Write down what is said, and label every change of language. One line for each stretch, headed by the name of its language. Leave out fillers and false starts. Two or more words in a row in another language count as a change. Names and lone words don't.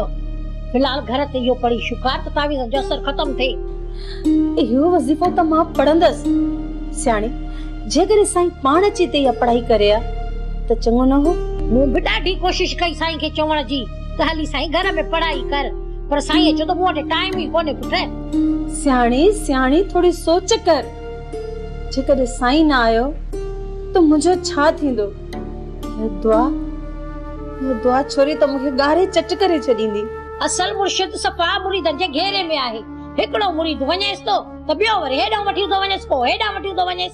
Sindhi: फिलहाल घर ते इहो पढ़ी शुकार त तावीज़ जो असर ख़त्म थिए। इहो वज़ीफ़ो त मां पढ़ंदसि सियाणी। जेकॾहिं साईं पाण अची ते इहा पढ़ाई करे आ त चङो न हो। मूं बि ॾाढी कोशिशि कई साईं खे चवण जी त हली साईं घर में पढ़ाई कर, पर साईं चयो त मूं वटि टाइम ई कोन्हे पुट। सियाणी सियाणी थोड़ी सोच कर। जेकॾहिं साईं न आयो त मुंहिंजो छा थींदो? इहा दुआ छोरी त मूंखे ॻारे चट करे छॾींदी। असल मुर्शिद सफ़ा मुरीदनि जे घेरे में आहे। हिकिड़ो मुरीद वञेसि थो त ॿियो वरी हेॾां वठी थो वञेसि, पोइ हेॾां वठी थो वञेसि।